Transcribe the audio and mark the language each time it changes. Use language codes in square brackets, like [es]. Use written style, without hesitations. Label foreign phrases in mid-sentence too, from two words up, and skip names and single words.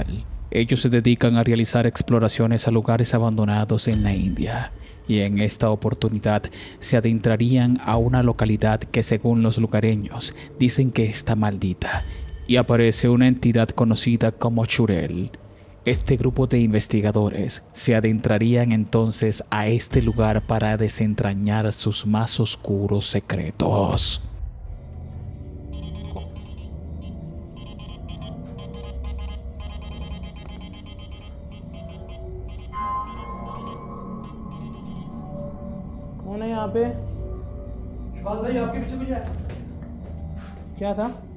[es] Ellos se dedican a realizar exploraciones a lugares abandonados en la India, y en esta oportunidad se adentrarían a una localidad que, según los lugareños, dicen que está maldita, y aparece una entidad conocida como Churel. Este grupo de investigadores se adentrarían entonces a este lugar para desentrañar sus más oscuros secretos. [hi] कौन है यहाँ पे? शिवाल भाई आपके पीछे कुछ है? क्या था?